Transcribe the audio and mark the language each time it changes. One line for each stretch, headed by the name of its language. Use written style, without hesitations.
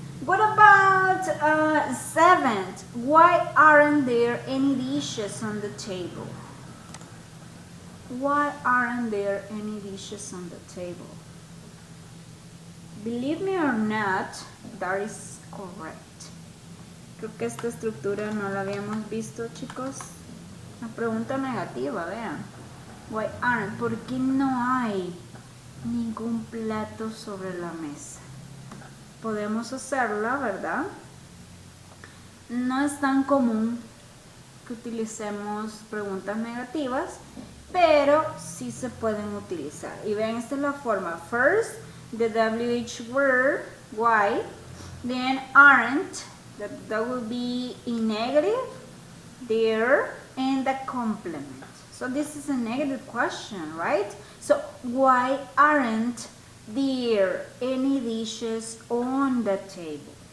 English: What about 7th? Why aren't there any dishes on the table? Why aren't there any dishes on the table? Believe me or not, that is correct.
Spanish: Creo que esta estructura no la habíamos visto, chicos. Una pregunta negativa, vean.
English: Why aren't?
Spanish: ¿Por qué no hay ningún plato sobre la mesa? Podemos hacerla, ¿verdad? no es tan común que utilicemos preguntas negativas, pero sí se pueden utilizar. Y vean, esta es la forma.
English: First, the WH word, why, then aren't, that will be in negative, there, and the complement. So this is a negative question, right? So why aren't there any dishes on the table?